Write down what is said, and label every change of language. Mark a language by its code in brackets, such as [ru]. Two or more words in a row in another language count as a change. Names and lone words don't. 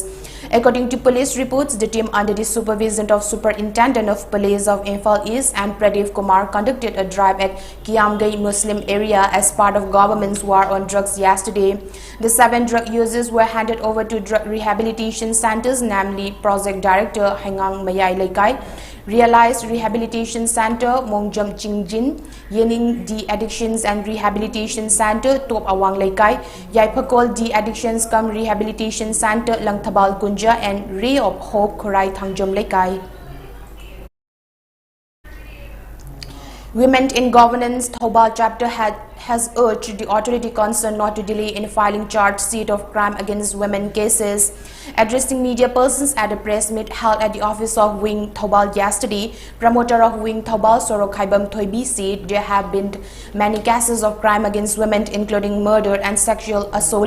[en] According to police reports, the team under the supervision of Superintendent of Police of Imphal East and Pradeep Kumar conducted a drive at Kiamgai Muslim area as part of government's war on drugs yesterday. The 7 drug users were handed over to drug rehabilitation centers, namely Project Director Hengang Mayai Laikai, Realized Rehabilitation Center Mongjam Chingjin, Yening De-Addictions and Rehabilitation Center Top Awang Laikai, Yaipakol De-Addictions Cum Rehabilitation Center Langthabal Kunja and Ray of Hope Korai Thangjam Laikai. Women in Governance Thobal chapter has urged the authority concerned not to delay in filing charge sheet of crime against women cases. Addressing media persons at a press meet held at the office of Wing Thobal yesterday, promoter of Wing Thobal Soro Khaibam Thoibi said there have been many cases of crime against women, including murder and sexual assault.